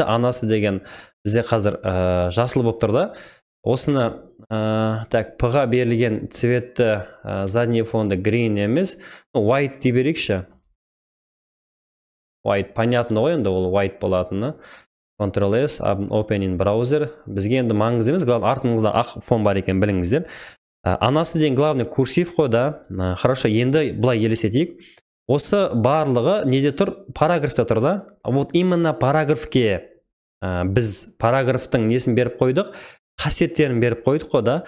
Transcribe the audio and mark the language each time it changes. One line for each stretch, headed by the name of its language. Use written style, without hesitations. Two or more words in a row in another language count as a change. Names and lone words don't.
Kazakh: Анасы деген бізде қазір жасыл болып тұр да. Осыны P-ға берілген
Russian: цветті задний фонды
Kazakh: green емес, white дей берейікші. White, понятно ғой, енді ол white болатыны.
English: Ctrl-S, open in browser.
Kazakh: Бізге енді маңызды емес, артыңызда ақ фон бар екен біліңіздер. Анасы деген
Russian: главный курсив
Kazakh: қой да. Хорошо, енді бұлай елестетейік. Осы барлығы неде тұр? Параграфта тұр да.
Russian: Вот именно
Kazakh: параграфке біз параграфтың несін беріп қойдық, қасиеттерін беріп қойдық қой да.